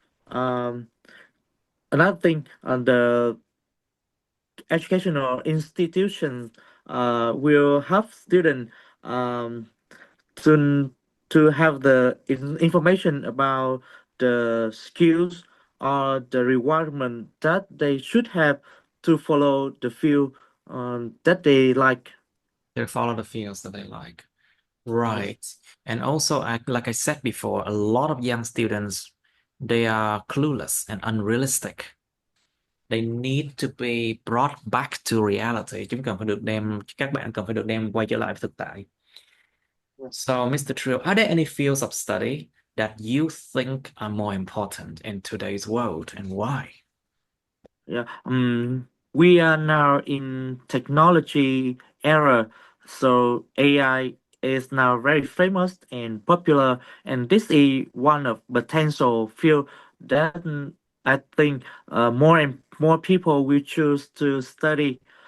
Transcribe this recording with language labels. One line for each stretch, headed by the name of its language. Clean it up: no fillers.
English: Um, Another thing, the educational institution will help students um, to have the information about the skills or the requirement that they should have to follow the field that they like. They follow the fields that they like. Yes. Right. And also, like I said before, a lot of young students, they are clueless and unrealistic. They need to be brought back to reality.
Vietnamese: Các bạn cần phải được đem quay trở lại với thực tại.
English: So, Mr. Trill, are there any fields of study that you think are more important in today's world and why? Yeah. We are now in technology era, so AI is now very famous and popular, and this is one of potential field that I think more and more people will choose to study.